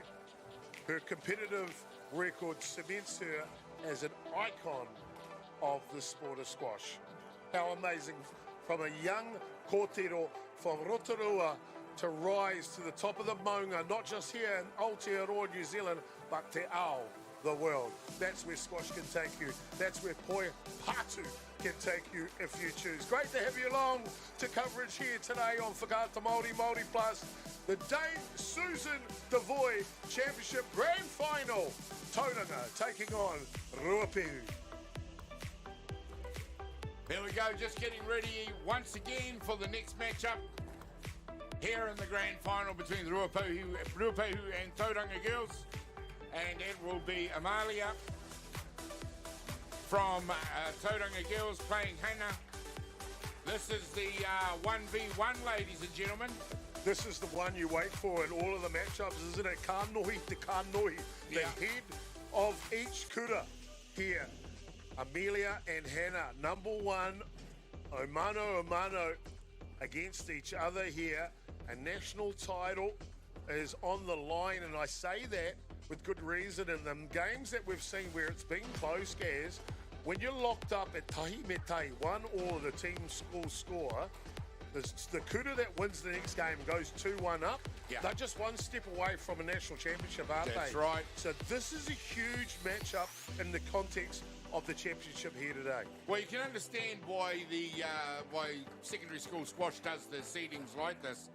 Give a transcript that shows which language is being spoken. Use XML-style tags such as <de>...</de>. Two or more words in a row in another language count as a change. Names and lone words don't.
<en>Her competitive record cements her as an icon of the sport of squash. How amazing from a young kōtero from Rotorua to rise to the top of the maunga, not just here in Aotearoa, New Zealand, but</en> <mi>te ao,</mi> <en>the world. That's where squash can take you. That's where poi patu can take you if you choose. Great to have you along to coverage here today on Whakaata Māori, Māori Plus, the Dame Susan Devoy Championship Grand Final. Tauranga taking on Ruapehu. Here we go, just getting ready once again for the next matchup here in the grand final between the Ruapehu and Tauranga girls. And it will be Amalia from Tauranga girls playing Hannah. This is the 1v1, ladies and gentlemen. This is the one you wait for in all of the matchups, isn't it?</en> <mi>Kānohi te kānohi,</mi> <en>the head of each kura here. Amelia and Hannah, #1, Omano against each other here. A national title is on the line, and I say that with good reason. In the games that we've seen where it's been close, Gaz, when you're locked up at</en> <mi>tahi me tahi,</mi> <en>1 the team will score, the kura that wins the next game goes 2-1 up. Yeah. They're just one step away from a national championship, aren't they? That's right. So this is a huge matchup in the context of the championship here today. Well, you can understand why why secondary school squash does the seedings like this.</en>